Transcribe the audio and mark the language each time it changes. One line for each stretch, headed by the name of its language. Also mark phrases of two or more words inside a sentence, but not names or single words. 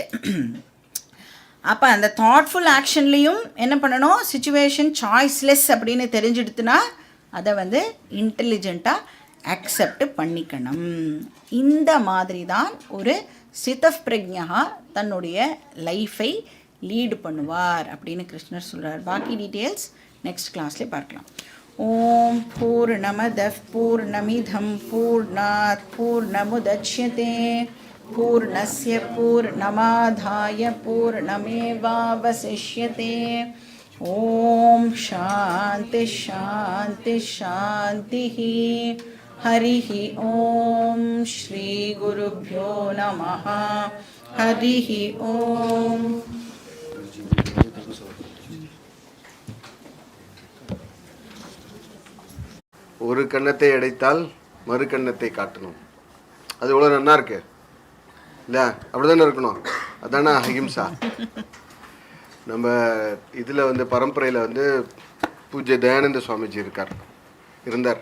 Tamil: அப்போ அந்த
English: thoughtful actionலேயும்
Tamil: என்ன பண்ணணும்,
English: situation choiceless
Tamil: அப்படின்னு தெரிஞ்சுடுத்துனா அதை வந்து இன்டெலிஜெண்ட்டாக அக்செப்ட் பண்ணிக்கணும். இந்த மாதிரி தான் ஒரு சிதப் பிரக்ஞா தன்னுடைய
English: lifeஐ lead
Tamil: பண்ணுவார் அப்படின்னு கிருஷ்ணர் சொல்கிறார். பாக்கி
English: details next classலேயே
Tamil: பார்க்கலாம்.
Sanskrit: ओं पूर्णमदः पूर्णमिदं पूर्णात् पूर्णमुदच्यते पूर्णस्य पूर्णमादाय पूर्णमेवावशिष्यते. ओं शान्ति शान्ति शान्तिः. हरिः ओम श्री गुरुभ्यो नमः. हरिः ओम.
Tamil: ஒரு கன்னத்தை அடைத்தால் மறு கன்னத்தை காட்டணும். அது எவ்வளோ நல்லா இருக்கு இல்லை? அப்படி தானே இருக்கணும். அதானே அஹிம்சா. நம்ம இதில் வந்து பரம்பரையில் வந்து பூஜ்ய தயானந்த சுவாமிஜி இருந்தார்.